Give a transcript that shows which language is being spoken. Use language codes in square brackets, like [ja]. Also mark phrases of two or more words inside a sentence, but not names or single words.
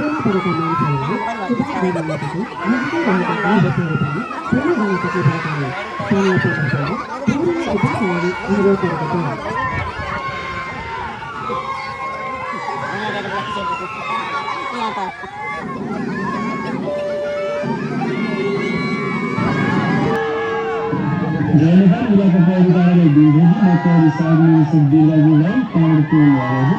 [ne] परेका मानिसहरूलाई उद्धार गर्नका लागि नजिकै रहेका गाउँबस्तीहरू पनि फेरि जान सक्ने भएकाले स्थानीय प्रशासनले पौडेललाई उद्धारका लागि अनुरोध गरेको छ। [id] Jalanan wilayah Kabupaten Bintang atau di samping sebelah wilayah Kampung Waras.